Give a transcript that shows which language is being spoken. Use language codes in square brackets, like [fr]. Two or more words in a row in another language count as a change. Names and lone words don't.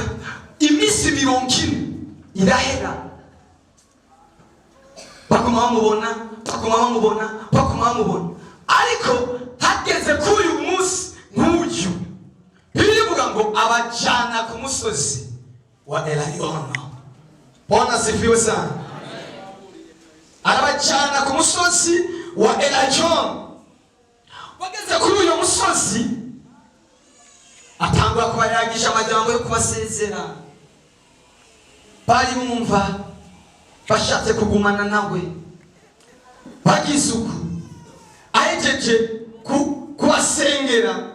[rn] Iminsi 40 irahera, bakoma bamubona, bakoma bamubona, bakoma bamubona. Ariko hageze kuri uyu munsi nk'uyu, birivuga ngo abajana ku musozi wa Elayono. [sw] Bwana asifiwe sana. [rn] Arabajana ku musozi wa Elayono. Bageze kuri uyu musozi atangura kubayagisha amajambo yo kubasezera. Bari bumva bashatse kugumana nawe, bagize uko ahejeje kubasengera.